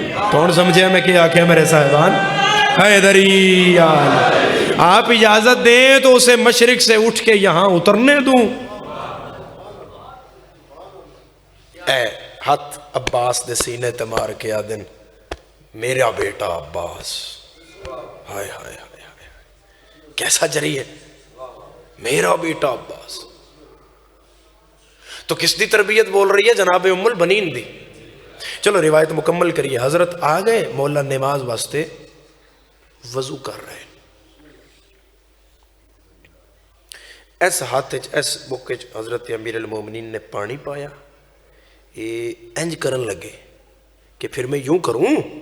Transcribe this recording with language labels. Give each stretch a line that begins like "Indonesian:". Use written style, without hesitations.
Punjabi: کون سمجھے میں کیا آکھیں میرے صاحبان؟
Urdu: حیدری آپ اجازت دیں تو اسے مشرق سے اٹھ کے یہاں اترنے دوں.
Punjabi: اے ہاتھ عباس دے سینے تے مار کے آدن میرا بیٹا عباس.
Urdu: ہائے ہائے ہائے ہائے کیسا جری ہے، میرا بیٹا عباس.
Punjabi: تو کس دی تربیت بول رہی ہے؟ جناب ام البنین دی. چلو روایت مکمل کریے. حضرت آ گئے، مولا نماز واسطے وضو کر رہے. ایس ہاتھ ایس موقع حضرت امیر المومنین نے پانی پایا. یہ انج کرن لگے کہ
Urdu: پھر میں یوں کروں.